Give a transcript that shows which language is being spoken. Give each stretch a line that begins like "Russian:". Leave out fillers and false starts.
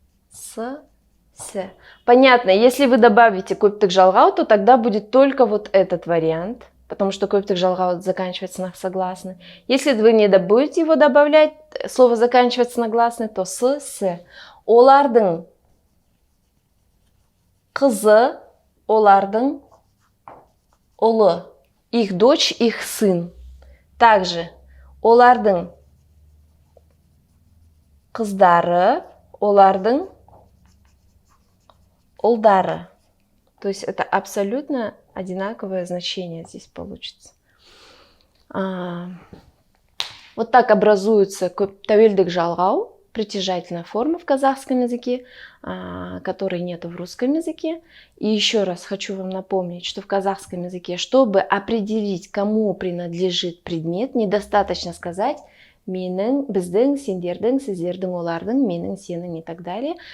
Russian: С. Понятно, если вы добавите көптік жалғау, то тогда будет только вот этот вариант, потому что көптік жалғау заканчивается на согласный. Если вы не будете его добавлять, слово заканчивается на гласный, то с.
Kazakh: Олардың қызы, олардың ұлы.
Russian: Их дочь, их сын. Также
Kazakh: олардың қыздары, олардың ұлдары.
Russian: То есть это абсолютно одинаковое значение здесь получится. Вот так образуется тәуелдік жалғау, притяжательная форма в казахском языке, которой нету в русском языке. И еще раз хочу вам напомнить, что в казахском языке, чтобы определить, кому принадлежит предмет, недостаточно сказать
Kazakh: менің, біздің, сендердің, сіздердің, олардың, менің, сенің
Russian: и так далее.